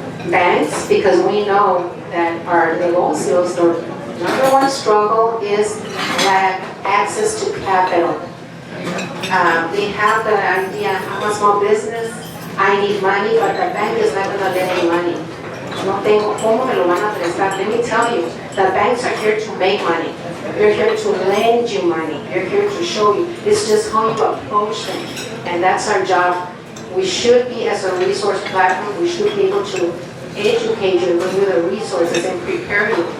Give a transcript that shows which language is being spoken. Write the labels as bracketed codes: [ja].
[en] Banks, because we know that our negocios, the number one struggle is lack access to capital. They have the idea, I'm a small business, I need money, but the bank is not going to lend me money. [es] No tengo cómo me lo van a prestar. [en] Let me tell you, the banks are here to make money. They're here to lend you money. They're here to show you. It's just how you approach them. And that's our job. We should be, as a resource platform, we should be able to educate you, bring you the resources and prepare you.